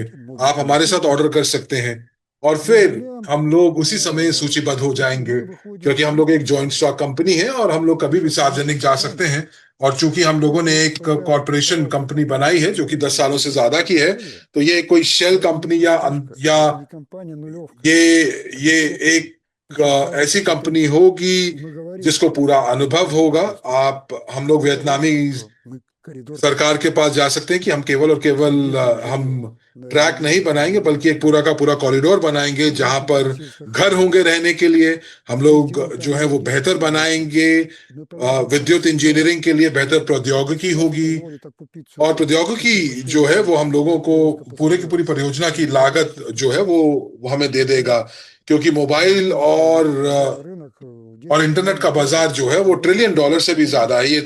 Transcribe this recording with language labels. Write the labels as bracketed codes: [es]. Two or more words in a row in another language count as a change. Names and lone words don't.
[hi] आप हमारे साथ ऑर्डर कर सकते हैं, और फिर हम लोग उसी समय सूचीबद्ध हो जाएंगे, क्योंकि हम लोग एक [en] joint stock company [hi] है और हम लोग कभी भी सार्वजनिक जा सकते हैं। और चूंकि हम लोगों ने एक [en] corporation company [hi] बनाई है जो कि 10 सालों से ज्यादा की है, तो ये कोई [en] shell company [hi] या [ru] это не компания нулевка. [hi] ये एक ऐसी कंपनी होगी [ru] Мы говорим, [hi] जिसको पूरा अनुभव होगा। आप हम लोग वियतनामी [ru] мы коридор [hi] सरकार के पास जा सकते हैं कि हम केवल और केवल हम ट्रैक नहीं बनाएंगे, बल्कि एक पूरा का पूरा कॉरिडोर बनाएंगे जहां पर घर होंगे रहने के लिए। हम लोग जो है वो बेहतर बनाएंगे, विद्युत इंजीनियरिंग के लिए बेहतर प्रौद्योगिकी होगी, और प्रौद्योगिकी जो है वो हम लोगों को पूरे की पूरी परियोजना की लागत जो है वो हमें दे देगा, क्योंकि मोबाइल और इंटरनेट का बाजार जो है वो $1 ट्रिलियन से भी ज्यादा है।